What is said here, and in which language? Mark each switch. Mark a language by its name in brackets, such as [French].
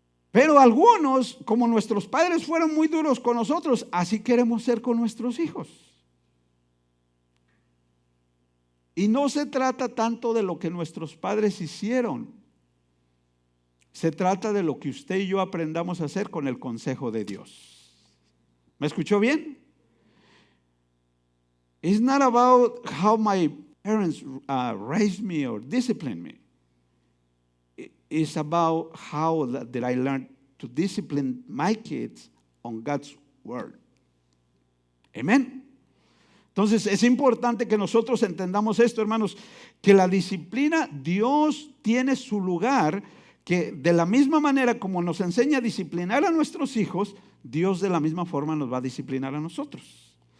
[Spanish] Pero algunos, como nuestros padres fueron muy duros con nosotros, así queremos ser con nuestros hijos. Y no se trata tanto de lo que nuestros padres hicieron. Se trata de lo que usted y yo aprendamos a hacer con el consejo de Dios. ¿Me escuchó bien? [English] It's not about how my parents raised me or disciplined me. It's about how that I learned to discipline my kids on God's word. [Spanish] Amén. Entonces es importante que nosotros entendamos esto, hermanos, que la disciplina, Dios tiene su lugar, que de la misma manera como nos enseña a disciplinar a nuestros hijos, Dios de la misma forma nos va a disciplinar a nosotros.